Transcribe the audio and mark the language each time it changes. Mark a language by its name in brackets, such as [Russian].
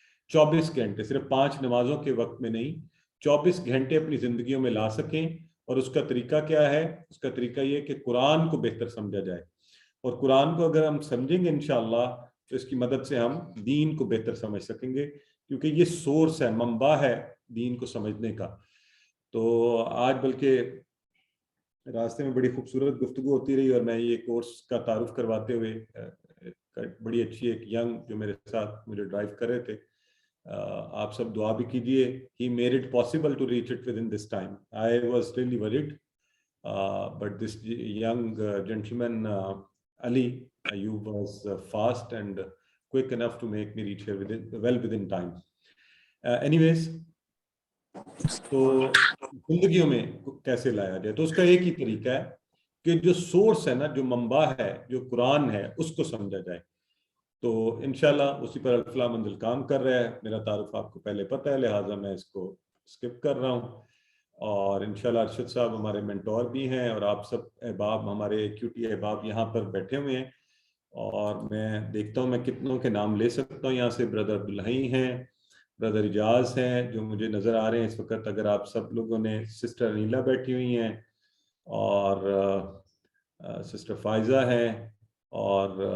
[Urdu] 24 گھنٹے صرف 5 نمازوں کے وقت میں نہیں، 24 گھنٹے اپنی زندگیوں میں لا سکیں۔ اور اس کا طریقہ کیا ہے؟ اس کا طریقہ یہ کہ قرآن کو بہتر سمجھا جائے، اور قرآن کو اگر ہم سمجھیں گے انشاءاللہ تو اس کی مدد سے ہم دین کو بہتر سمجھ سکیں گے، کیونکہ یہ سورس ہے، منبع ہے دین کو سمجھنے کا۔ تو آج بلکہ راستے میں بڑی خوبصورت گفتگو ہوتی رہی، اور میں یہ کورس کا تعارف کرواتے ہوئے بڑی اچھی ایک ینگ جو میرے ساتھ مجھے ڈرائیو کر رہے تھے، آپ سب دعا بھی کیجئے۔ [English] He made it possible to reach it within this time. I was really worried, but this young gentleman, Ali Ayub, was fast and quick enough to make me reach here within time. [Urdu] Anyways, تو زندگیوں میں کیسے لایا جائے؟ تو اس کا ایک ہی طریقہ ہے کہ جو سورس ہے نا، جو منبع ہے، جو قرآن ہے، اس کو سمجھا جائے۔ تو انشاءاللہ اسی پر الفلاح منزل کام کر رہا ہے۔ میرا تعارف آپ کو پہلے پتہ ہے، لہٰذا میں اس کو سکپ کر رہا ہوں، اور انشاءاللہ ارشد صاحب ہمارے مینٹور بھی ہیں، اور آپ سب احباب، ہمارے QT احباب یہاں پر بیٹھے ہوئے ہیں، اور میں دیکھتا ہوں میں کتنوں کے نام لے سکتا ہوں۔ یہاں سے برادر عبدالحی ہیں، برادر اجاز ہیں جو مجھے نظر آ رہے ہیں اس وقت، اگر آپ سب لوگوں نے، سسٹر انیلا بیٹھی ہوئی ہیں، اور سسٹر فائزہ ہیں، اور